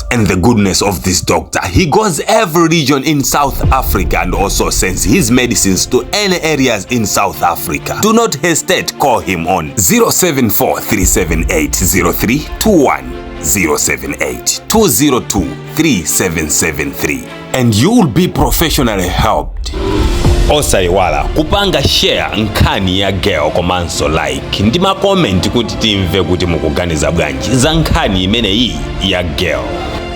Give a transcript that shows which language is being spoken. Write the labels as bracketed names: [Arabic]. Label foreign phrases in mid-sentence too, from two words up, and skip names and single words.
[English] And the goodness of this doctor, he goes every region in South Africa and also sends his medicines to any areas in South Africa. Do not hesitate, call him on 074-378-0321, 078-202-3773, and you will be professionally helped. [Nyanja] Osayiwala kupanga share nkhani ya Gail komanso like ndi ma comment kuti timve kuti mukuganiza bwanji za nkhani imene iyi ya Gail.